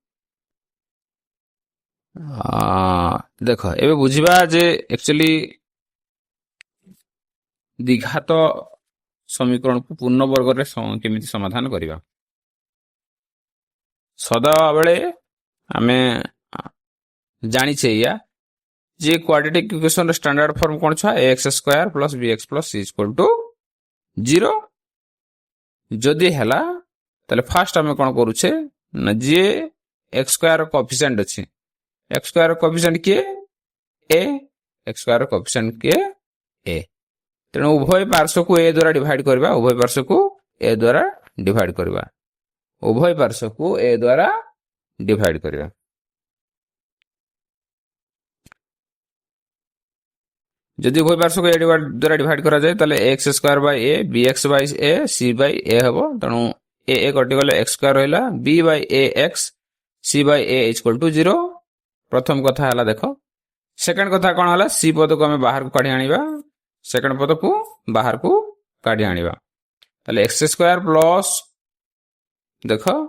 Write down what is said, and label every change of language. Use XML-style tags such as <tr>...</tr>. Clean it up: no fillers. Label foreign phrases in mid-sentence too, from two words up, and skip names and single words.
<or>ଦେଖ ଏବେ ବୁଝିବା ଯେ ଆକ୍ଚୁଆଲି ଦ୍ୱିଘାତ ସମୀକରଣକୁ ପୂର୍ଣ୍ଣ ବର୍ଗରେ କେମିତି ସମାଧାନ କରିବା ସଦାବେଳେ ଆମେ ଜାଣିଛେ ଏଇଆ ଯେ କ୍ୱାଡ୍ରାଟିକ୍ ଇକ୍ୱେସନର</or> <en>standard form</en> <or>କ'ଣ ଛୁଆ ax² + bx + c = 0 ଯଦି ହେଲା ତାହେଲେ ଫାଷ୍ଟ ଆମେ କ'ଣ କରୁଛେ ନା ଯିଏ x² ର କୋଏଫିସିଏଣ୍ଟ ଅଛି x² ର କୋଏଫିସିଏଣ୍ଟ କିଏ a x² ର କୋଏଫିସିଏଣ୍ଟ କିଏ a ତେଣୁ ଉଭୟ ପାର୍ଶ୍ୱକୁ a ଦ୍ୱାରା ଡିଭାଇଡ କରିବା ଉଭୟ ପାର୍ଶ୍ୱକୁ a ଦ୍ୱାରା ଡିଭାଇଡ କରିବା ଉଭୟ ପାର୍ଶ୍ୱକୁ a ଦ୍ୱାରା ଡିଭାଇଡ କରିବା ଯଦି ଉଭୟ ପାର୍ଶ୍ୱକୁ a ଦ୍ୱାରା ଡିଭାଇଡ କରାଯାଏ ତାହେଲେ x² / a bx/a c/a ହେବ ତେଣୁ a କଟିଗଲେ x² ରହିଲା b/ax c/a = 0 ପ୍ରଥମ କଥା ହେଲା ଦେଖ ସେକେଣ୍ଡ କଥା କ'ଣ ହେଲା c ପଦକୁ ଆମେ ବାହାରକୁ କାଢି ଆଣିବା ସେକେଣ୍ଡ ପଦକୁ ବାହାରକୁ କାଢି ଆଣିବା ତାହେଲେ x² ପ୍ଲସ୍ ଦେଖ</or>